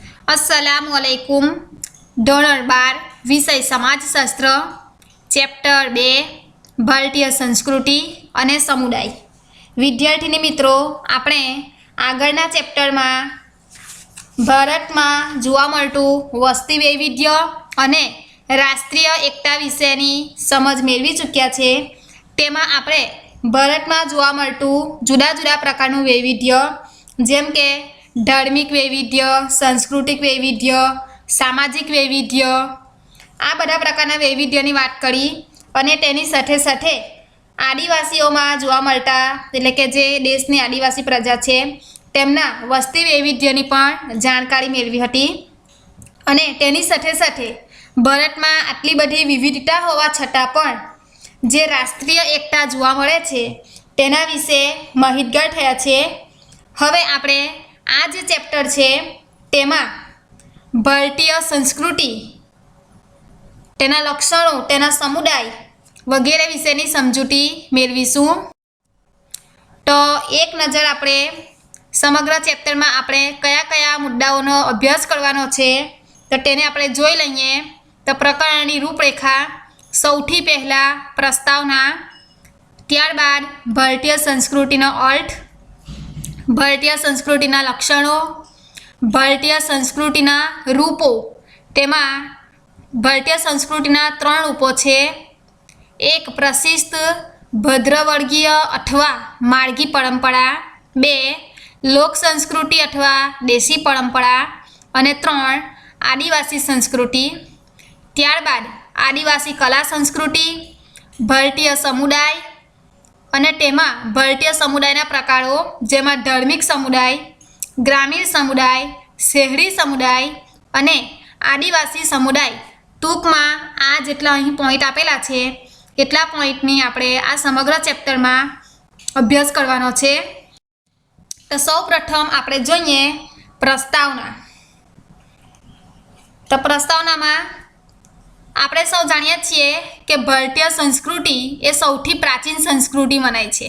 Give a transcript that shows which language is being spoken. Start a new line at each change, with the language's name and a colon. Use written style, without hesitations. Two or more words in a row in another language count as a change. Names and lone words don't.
Gujarati: अस्सलामुअलैकुम। ધોરણ 12 વિષય સમાજશાસ્ત્ર ચેપ્ટર 2 ભારતીય સંસ્કૃતિ અને સમુદાય। વિદ્યાર્થી મિત્રો, આપણે આગળના ચેપ્ટર મેં ભારત મેં જોવા મળતું વસ્તી વૈવિધ્ય અને રાષ્ટ્રીય એકતા વિષયની સમજ મેળવી ચૂક્યા છે। તેમાં આપણે ભારત મેં જોવા મળતું જુદા જુદા પ્રકારનું વૈવિધ્ય જેમ કે ધાર્મિક વૈવિધ્ય, સાંસ્કૃતિક વૈવિધ્ય, સામાજિક વૈવિધ્ય, આ બધા પ્રકારના વૈવિધ્યની વાત કરી અને તેની સાથે સાથે આદિવાસીઓમાં જોવા મળતા એટલે કે જે દેશની આદિવાસી પ્રજા છે તેમના વસ્તી વૈવિધ્યની પણ જાણકારી મેળવી હતી। અને તેની સાથે સાથે ભારતમાં આટલી બધી વિવિધતા હોવા છતાં પણ જે રાષ્ટ્રીય એકતા જોવા મળે છે તેના વિષે માહિતગાર થયા છે। હવે આપણે આ જે ચેપ્ટર છે તેમાં ભારતીય સંસ્કૃતિ, તેના લક્ષણો, તેના સમુદાય વગેરે વિષયની સમજૂતી મેળવીશું। તો એક નજર આપણે સમગ્ર ચેપ્ટર મેં આપણે કયા કયા મુદ્દાઓનો અભ્યાસ કરવાનો છે તો તેને આપણે જોઈ લઈએ। તો પ્રકરણની રૂપરેખા સૌથી પહલા પ્રસ્તાવના, ત્યારબાદ ભારતીય સંસ્કૃતિનો અર્થ, ભારતીય સંસ્કૃતિના લક્ષણો, ભારતીય સંસ્કૃતિના રૂપો। તેમાં ભારતીય સંસ્કૃતિના 3 રૂપો છે। એક પ્રશિસ્ત ભદ્રવર્ગીય અથવા માળગી પરંપરા, 2 લોક સંસ્કૃતિ અથવા દેશી પરંપરા અને 3 આદિવાસી સંસ્કૃતિ। ત્યારબાદ આદિવાસી કલા સંસ્કૃતિ, ભારતીય સમુદાય અને તેમાં ભારતીય સમુદાયના પ્રકારો જેમાં ધાર્મિક સમુદાય, ગ્રામીણ સમુદાય, શહેરી સમુદાય અને આદિવાસી સમુદાય। ટૂંકમાં આ જેટલા અહીં પોઈન્ટ આપેલા છે એટલા પોઈન્ટની આપણે આ સમગ્ર ચેપ્ટરમાં અભ્યાસ કરવાનો છે। તો સૌપ્રથમ આપણે જોઈએ પ્રસ્તાવના। તો પ્રસ્તાવનામાં આપણે સૌ જાણીએ છીએ કે ભારતીય સંસ્કૃતિ એ સૌથી પ્રાચીન સંસ્કૃતિ મનાય છે।